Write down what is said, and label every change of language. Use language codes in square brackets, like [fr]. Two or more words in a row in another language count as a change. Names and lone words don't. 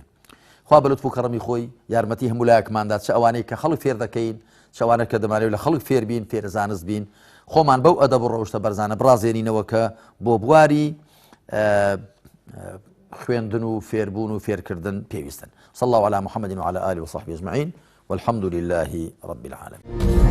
[ckb] خوا بە لوتف و کەڕەمی خۆی یارمەتی هەموو لایەکماندا چ ئەوانەی کە خەڵک فێر دەکەین چ ئەوانە کە دەمانەوێت لە خەڵک فێر بین فێر زانست بین خۆمان بەو ئەدەب و ڕەوشتە بەرزانە بڕازێنینەوە کە بۆ بواری خوێندن و فێربوون و فێرکردن پێویستن. [ar] صلى الله على محمد وعلى آله وصحبه أجمعين والحمد لله رب العالمين.